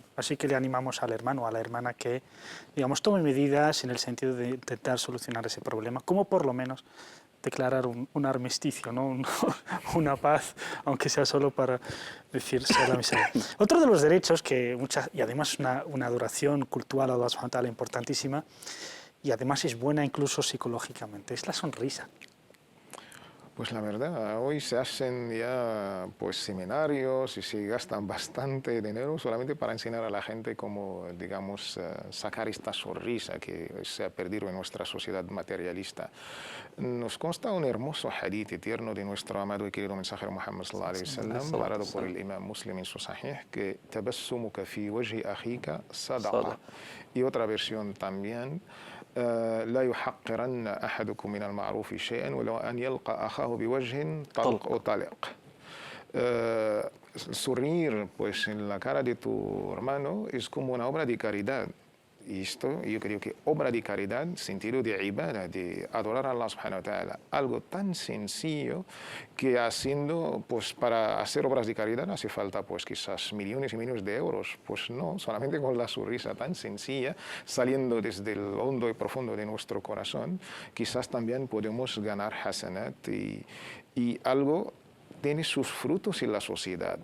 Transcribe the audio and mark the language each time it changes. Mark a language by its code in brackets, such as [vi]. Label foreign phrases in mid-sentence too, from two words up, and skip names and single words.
[es] Así que le animamos al hermano o a la hermana que, digamos, tome medidas en el sentido de intentar solucionar ese problema, como por lo menos declarar un armisticio, ¿no? Una paz, aunque sea solo para decir la miseria. Otro de los derechos que y además una adoración cultural a Allah [ar] سبحانه وتعالى [es] importantísima, y además es buena incluso psicológicamente, es la sonrisa. Pues la verdad, hoy se hacen ya pues seminarios y se gastan bastante dinero solamente para enseñar a la gente cómo, digamos, sacar esta sonrisa que se ha perdido en nuestra sociedad materialista. Nos consta un hermoso hadith eterno de nuestro amado y querido mensajero Muhammad [ar] صلى الله عليه وسلم, [es] narrado por el imam Muslim en su sahih, que [ar] تبسمك في وجه أخيك صدقة. [es] Y otra versión también: [ar] لا يحقرن أحدكم من المعروف شيئا ولو أن يلقى أخاه بوجه طلق أو طلق. [es] Sonreír pues en la cara de tu hermano es como una obra de caridad. Y esto, yo creo que obra de caridad, sentido de ibadah, de adorar a Allah [ar] سبحانه وتعالى, [es] algo tan sencillo que haciendo, pues para hacer obras de caridad hace falta pues quizás millones y millones de euros. Pues no, solamente con la sonrisa tan sencilla, saliendo desde el hondo y profundo de nuestro corazón, quizás también podemos ganar hasanat y algo tiene sus frutos en la sociedad.